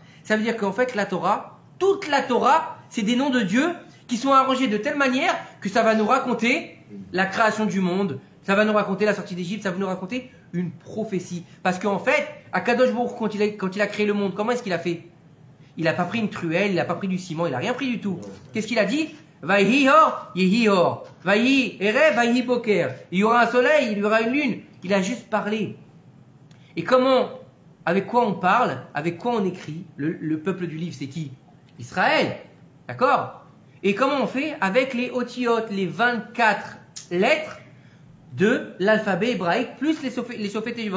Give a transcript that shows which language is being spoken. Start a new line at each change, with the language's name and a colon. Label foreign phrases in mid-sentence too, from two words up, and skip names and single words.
French: Ça veut dire qu'en fait, la Torah, toute la Torah, c'est des noms de Dieu qui sont arrangés de telle manière que ça va nous raconter la création du monde, ça va nous raconter la sortie d'Égypte, ça va nous raconter une prophétie. Parce qu'en fait,
Hebrew: הקדוש ברוך הוא,
French: quand il a créé le monde, comment est-ce qu'il a fait? Il n'a pas pris une truelle, il n'a pas pris du ciment, il n'a rien pris du tout. Qu'est-ce qu'il a dit?
Hebrew: ויהי אור, יהי אור. ויהי ערב, ויהי בוקר.
French: Il y aura un soleil, il y aura une lune. Il a juste parlé. Et comment, avec quoi on parle, avec quoi on écrit? Le peuple du livre, c'est qui? Israël. D'accord? Et comment on fait? Avec les otiyot, les 24 lettres de l'alphabet hébraïque, plus les sophétévot.